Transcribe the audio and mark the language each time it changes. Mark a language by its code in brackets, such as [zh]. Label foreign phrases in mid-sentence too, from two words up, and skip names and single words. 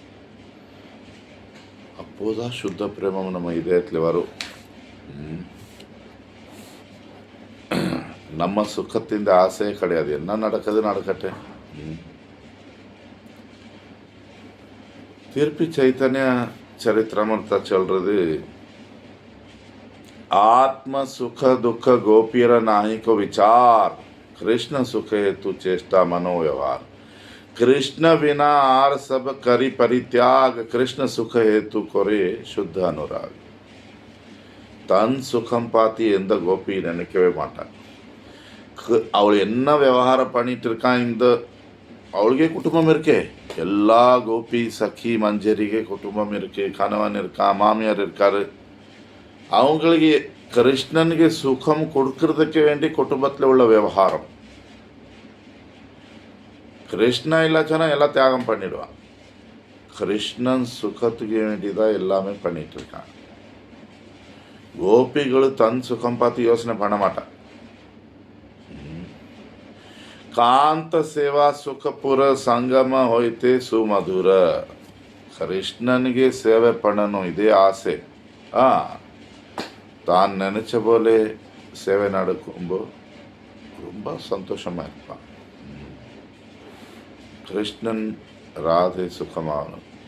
[ta] அப்போதான் சுத்த பிரேமம் நம்ம இதயத்தில் வரும். நம்ம சுகத்தின் ஆசையே கிடையாது, என்ன நடக்குது நடக்கட்டேன். திருப்பி சைத்தன்ய சரித்திரமர்த்த சொல்றது, [bn] আত্ম সুখ দুখ গোপীর নাহি কো বিচার কৃষ্ণ সুখ হেতু চেষ্টা মনোব্যবহার. কৃষ্ণ বিনা আর সব করি পরিত্যাগ কৃষ্ণ সুখ হেতু করে শুদ্ধ অনুরাগ. [ta] தன் சுகம் பார்த்து எந்த கோபி நினைக்கவே மாட்டான். அவள் என்ன விவகாரம் பண்ணிட்டு இருக்கான், இந்த அவளுக்கே குடும்பம் இருக்கே, எல்லா கோபி சखी மஞ்சரிகே குடும்பம் இருக்கு, கணவன் இருக்கான், மாமியார் இருக்காரு. அவங்களுக்கு கிருஷ்ணனுக்கு சுகம் கொடுக்கறதுக்கு வேண்டி குடும்பத்தில் உள்ள விவகாரம். கிருஷ்ணா இல்லாச்சனா எல்லாம் தியாகம் பண்ணிடுவான். கிருஷ்ணன் சுகத்துக்கு வேண்டிதான் எல்லாமே பண்ணிட்டு இருக்கான். கோபிகள் தன் சுகம் பார்த்து யோசனை பண்ண மாட்டான். [bn] কান্ত সেবা সুখপুর সঙ্গম হইতে সুমধুর. [ta] கிருஷ்ணனுக்கு சேவை பண்ணணும் இதே ஆசை. தான் நினைச்ச போல சேவை நடக்கும்போது ரொம்ப சந்தோஷமா இருப்பான். கிருஷ்ணன் ராதை சுகமாகணும்.